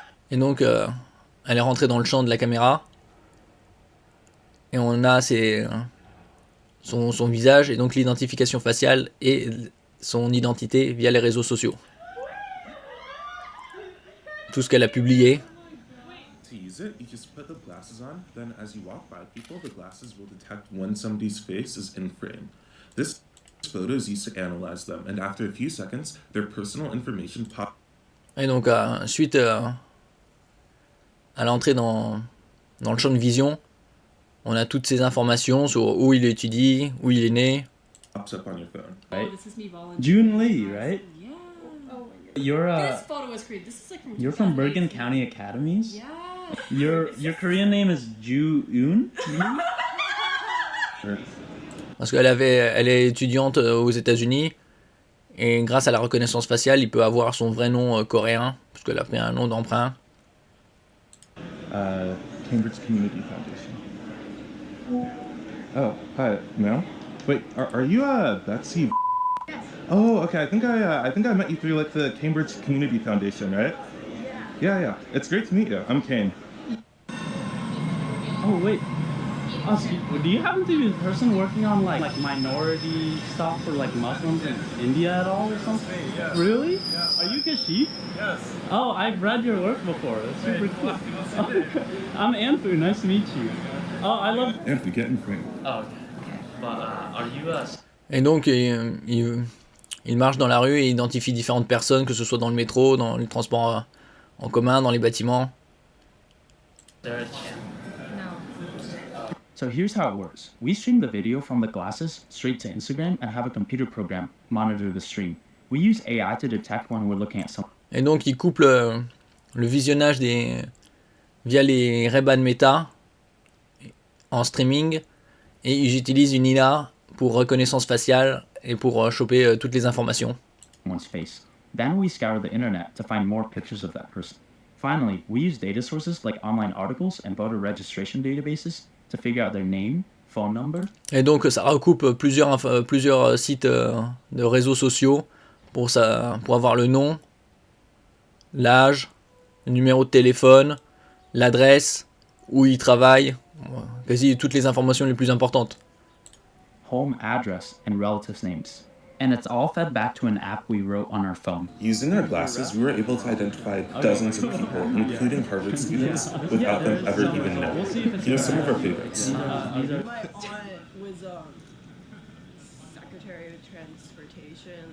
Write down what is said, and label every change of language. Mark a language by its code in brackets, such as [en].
[fr] Et donc elle est rentrée dans le champ de la caméra. Et on a son visage et donc l'identification faciale et son identité via les réseaux sociaux. Tout ce qu'elle a publié. [en] To use it, you just put the glasses on, then as you walk by people, the glasses will detect when somebody's face is in frame. This photo is used to analyze them, and after a few seconds, their personal information pops. [fr] Et donc, suite à l'entrée dans le champ de vision, On a toutes ces informations sur où il étudie, où il est né. [en] Pops up on your phone. Right. Oh, this is me volunteering. June Lee, right? Yeah. Oh my god. You're This photo was created. This is like from you're from Bergen 2018. County Academies. Yeah. Your Korean name is Ju Eun. [fr] Parce elle est étudiante aux États-Unis. Et grâce à la reconnaissance faciale, il peut avoir son vrai nom coréen. Parce qu'elle a pris un nom d'emprunt. [en] Cambridge Community Foundation. Oh, hi, Mel. Wait, are you Betsy? Yes. Oh, okay. I think I met you through like the Cambridge Community Foundation, right? Yeah. It's great to meet you. I'm Kane. Oh wait. Oh, so do you happen to be the person working on like minority stuff for like Muslims in India at all or something? Yeah. Really? Yeah. Are you Kashif? Yes. Oh, I've read your work before. That's super Hey, cool. what's your name? I'm Anfu. Nice to meet you. Oh, I love. Anthony, get in frame. Oh, okay. But are you [fr] Et donc, il marche dans la rue et identifie différentes personnes, que ce soit dans le métro, dans les transports en commun, dans les bâtiments. [en] No. So here's how it works. We stream the video from the glasses straight to Instagram and have a computer program monitor the stream. We use AI to detect when we're looking at something. [fr] Et donc, il couple le visionnage via les Ray-Ban Meta en streaming. Et ils utilisent une IA pour reconnaissance faciale et pour choper toutes les informations. [en] One's face. Then we scour the internet to find more pictures of that person. Finally, we use data sources like online articles and voter registration databases to figure out their name, phone number. [fr] Et donc, ça recoupe plusieurs sites de réseaux sociaux pour avoir le nom, l'âge, le numéro de téléphone, l'adresse, où il travaille, quasi toutes les informations les plus importantes. [en] Home address and relatives' names. And it's all fed back to an app we wrote on our phone. Using our glasses, we were able to identify dozens of people, including Harvard students, without them ever even knowing. Here's some of our favorites. These are My aunt was Secretary of Transportation.